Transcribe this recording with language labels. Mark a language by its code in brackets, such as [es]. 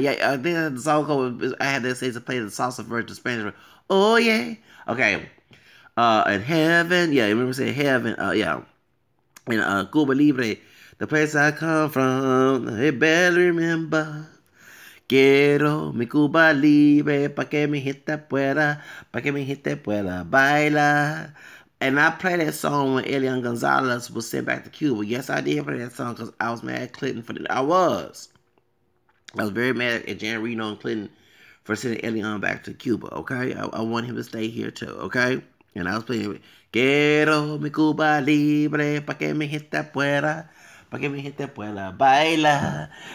[en] Yeah, I think the song called. I had to say to play the salsa version, the Spanish. Oh yeah, okay. In heaven, yeah, I remember saying heaven. Yeah, in Cuba Libre, the place I come from, I barely remember. [es] Quiero mi Cuba Libre, pa' que mi gente pueda bailar. [en] And I played that song when Elian Gonzalez was sent back to Cuba. Yes, I did play that song because I was mad at Clinton for that. I was very mad at Jan Reno and Clinton for sending Elian back to Cuba, okay? I want him to stay here too, okay? And I was playing [es] Quiero mi Cuba libre pa que mi gente pueda, pa que mi gente pueda baila.